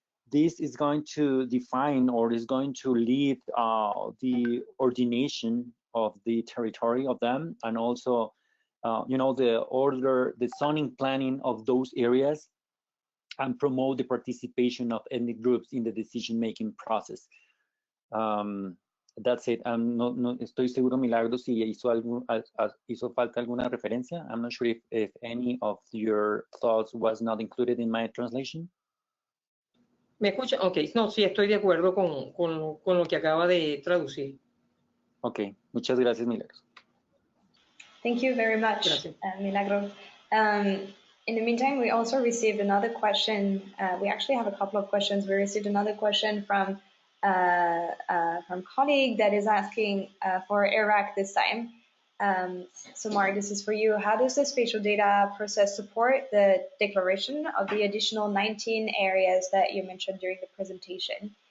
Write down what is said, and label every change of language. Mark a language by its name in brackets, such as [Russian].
[English] This is going to define, or is going to lead the ordination of the territory of them, and also, the zoning planning of those areas, and promote the participation of ethnic groups in the decision-making process. That's it. [Spanish] No estoy seguro, Milagros, si hizo falta alguna referencia. [English] I'm not sure if any of your thoughts was not included in my translation. [Spanish] ¿Me escucha? Ok, no, sí, estoy de acuerdo con lo que acaba de traducir. Ok, muchas gracias, Milagros. [English] Thank you very much, Milagro. In the meantime, we also received another question. We actually have a couple of questions. We received another question from colleague that is asking for Iraq this time. So Mark, this is for you. How does the spatial data process support the declaration of the additional 19 areas that you mentioned during the presentation?